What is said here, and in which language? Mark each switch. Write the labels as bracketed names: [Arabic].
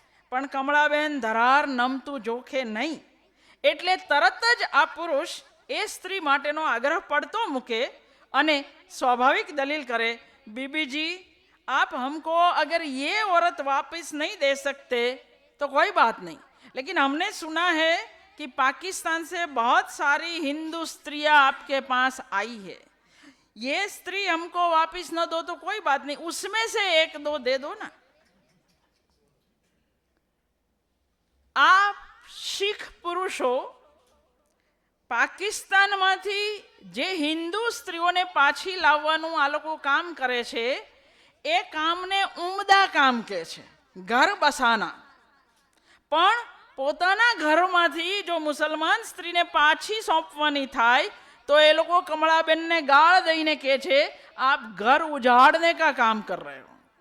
[Gujarati] પણ કમળાબેન ધરાર નમતું જોખે નહીં એટલે તરત જ આ પુરુષ એ સ્ત્રી માટેનો આગ્રહ પડતો મૂકે અને સ્વાભાવિક દલીલ કરે, [Hindi] बीबी जी आप हमको अगर ये औरत वापस नहीं दे सकते तो कोई बात नहीं, लेकिन हमने सुना है कि पाकिस्तान से बहुत सारी हिंदू स्त्रियां आपके पास आई है, ये स्त्री हमको वापस न दो तो कोई बात नहीं, उसमें से एक दो दे दो ना। [Gujarati] आप શીખ પુરુષો પાકિસ્તાનમાંથી જે હિન્દુ સ્ત્રીઓને પાછી લાવવાનું આ લોકો કામ કરે છે, એ કામને ઉમદા કામ કહે છે, [Hindi] ઘર બસાના. [Gujarati] પણ પોતાના ઘરમાંથી જો મુસલમાન સ્ત્રીને પાછી સોંપવાની થાય તો એ લોકો કમળાબેનને ગાળ દઈને કહે છે, [Hindi] આપ ઘર ઉજાડને કા કામ કર રહે હો.